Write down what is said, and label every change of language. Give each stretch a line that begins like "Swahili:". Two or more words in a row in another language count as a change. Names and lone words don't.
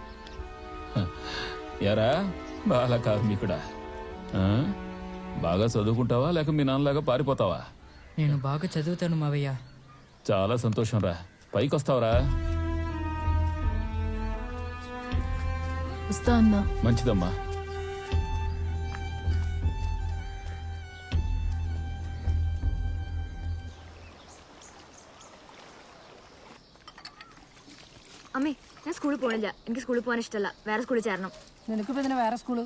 Telugu: ఎరా బాల కార్మికుడా, బాగా చదువుకుంటావా లేక మీ నాన్నలాగా పారిపోతావా? నేను బాగా చదువుతాను మావయ్య. చాలా సంతోషం రా. పైకి వస్తావరా? వస్తా అన్నా. మంచిదమ్మా.
Malayalam: അമ്മേ ഞാൻ സ്കൂളിൽ പോണില്ല. എനിക്ക് സ്കൂളിൽ പോകാൻ ഇഷ്ടമല്ല. വേറെ സ്കൂളിൽ ചേരണം. നിനക്ക് പിന്നെ വേറെ സ്കൂള്?